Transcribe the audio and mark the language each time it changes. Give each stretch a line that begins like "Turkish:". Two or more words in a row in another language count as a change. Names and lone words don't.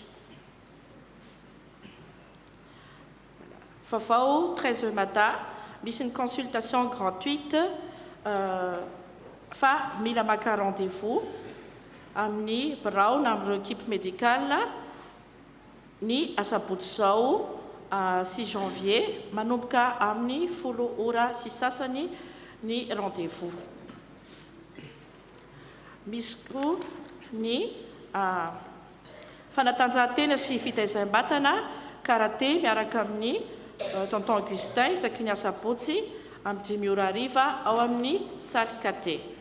Malagasy: Vaovao 13h matin, misy ny
French: consultation gratuite
Malagasy: fa mila maka rendez-vous amin'ny birao na amin'ireo
French: équipe médicale
Malagasy: ny asabotsy izao 6 janvier manomboka amin'ny 10 ora sy sasany ny rendez-vous. Misy koa ny fanatanjahantena sy fitaizam-batana karaté miaraka amin'ny tonton Augustin isaky ny asabotsy amin'ny 10 ora hariva ao amin'ny salle Katé.